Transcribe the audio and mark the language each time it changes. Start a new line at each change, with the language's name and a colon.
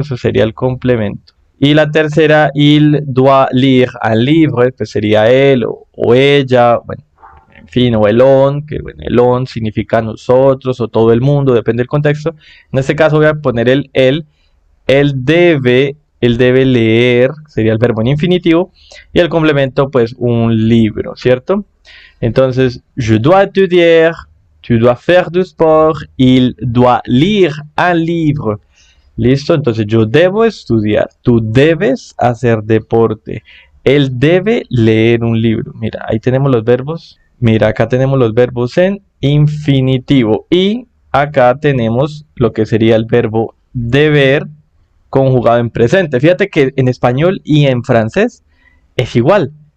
Spanish: Eso sería el complemento. Y la tercera,
French: il doit lire un livre,
Spanish: pues sería él o ella, bueno, en fin, o el on, que bueno, el on significa nosotros o todo el mundo, depende del contexto. En este caso voy a poner el él debe leer, sería el verbo en infinitivo, y el complemento pues un libro, ¿cierto?
French: Entonces, je dois étudier, tu dois faire du sport, il doit lire un livre.
Spanish: Listo, entonces yo debo estudiar, tú debes hacer deporte, él debe leer un libro. Mira, ahí tenemos los verbos. Mira, acá tenemos los verbos en infinitivo y acá tenemos lo que sería el verbo deber conjugado en presente. Fíjate que en español y en francés es igual.